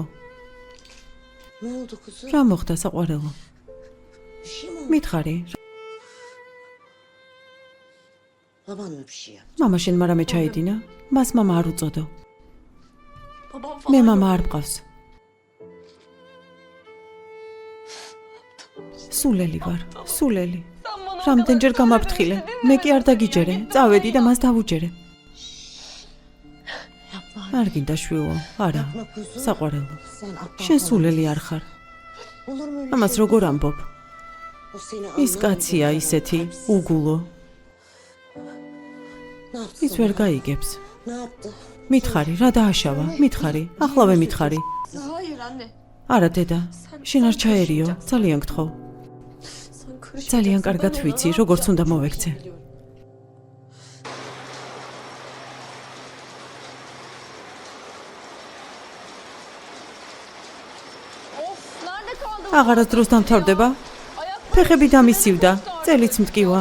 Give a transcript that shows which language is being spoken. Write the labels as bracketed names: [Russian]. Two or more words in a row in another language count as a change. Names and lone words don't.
[Turkish] Ne oldu kuzum? [Georgian] რა მოხდა საყვარელო? [Turkish] Bir şey mi oldu? [Georgian] მითხარი, [Turkish] Baban mı bir şey yaptı? [Georgian] მამა შენ მარამე ჩაედინა? მას მამა არ უწოდო. მე მამა არ მყავს. სულელი ვარ, სულელი. რამდენჯერ გამაფრთხილე. მე კი არ დაგიჯერე. წავედი და მას დავუჯერე. არ გინდა შვილო, არა. [Turkish] Yapma kuzum. [Georgian] საყვარელო. [Turkish] Sen aptal [Georgian] შენ falan. სულელი არ ხარ. [Turkish] Olur mu öyle [Georgian] ამას şey? როგორ ამბობ? [Turkish] O seni [Georgian] ის anlamadı. კაცია ისეთი, უგულო. [Turkish] Ne yaptı [Georgian] ის sana? ვერ გაიგებს. [Turkish] Ne yaptı? [Georgian] მითხარი, რა დააშავა? მითხარი, ახლავე მითხარი. [Turkish] Hayır anne. [Georgian] არა დედა, შენ არ ჩაერიო, ძალიან გთხოვ. [Turkish] Sen karışma. [Georgian] ძალიან კარგად ვიცი, როგორც უნდა მოვექცე. [Turkish] Of nerede kaldın? [Georgian] აღარასდროს დამთავრდება. ფეხები დამისივდა, წელიც მტკივა.